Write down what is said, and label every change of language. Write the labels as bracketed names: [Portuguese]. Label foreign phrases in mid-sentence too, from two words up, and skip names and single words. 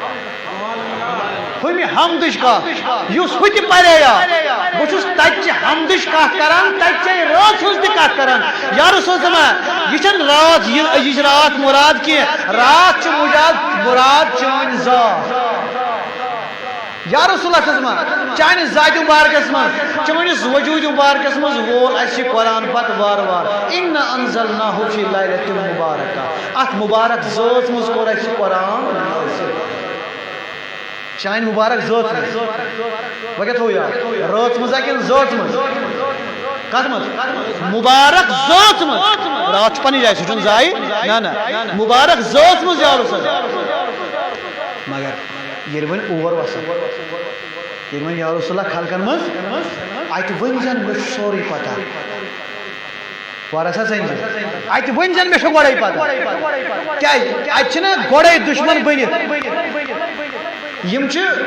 [Kashmiri] ہُمہِ حمدٕچ کتھ یُس ہُہ تہِ پرییا بہٕ چھُس تَتہِ چہِ حمدٕچ کتھ کران تَتہِ چے رٲژ ہٕنٛز تہِ کتھ کران [Arabic] یا رسول اللہ [Kashmiri] یہِ چھَنہٕ راتھ یہِ أزِچ راتھ مُراد کینٛہہ راتھ چھِ مُراد چٲنۍ ذات [Arabic] یا رسول اللہ [Kashmiri] چانہِ ذاتہِ مُبارکس منٛز چٲنِس وجوٗدِ مُبارکس منٛز وول اَسہِ یہِ قرآن پتہٕ وارٕ وارٕ [Arabic] اِنَّا أَنزَلْنَاهُ فِي لَیلَةٍ مُبارَکَہ [Kashmiri] اَتھ مُبارک ذٲژ منٛز کوٚر اَسہِ یہِ قرآن چانہِ مُبارک ذٲژ منٛز وۄنۍ کیٛاہ تھوٚو یاد رٲژ منٛز ہا کِنہٕ ذٲژ منٛز کتھ منٛز مُبارک ذٲژ منٛز راتھ چھُ پنٕنۍ جایہِ سُہ چھُنہٕ ضایہِ نہ مُبارک ذٲژ منٛز [Arabic] یا رسول اللہ [Kashmiri] مگر ییٚلہِ وۄنۍ اور وسان ییٚلہِ وۄنۍ [Arabic] یا رسول اللہ [Kashmiri] خلقن منٛز اَتہِ ؤنۍ زن مےٚ چھُ سورُے پتہ وارٕ سا ژٔنۍ زِ اَتہِ ؤنۍ زن مےٚ چھُ گۄڈے پتہ کیٛازِ اَتہِ چھِنہ گۄڈے دُشمن بٔنِتھ یِم چھِ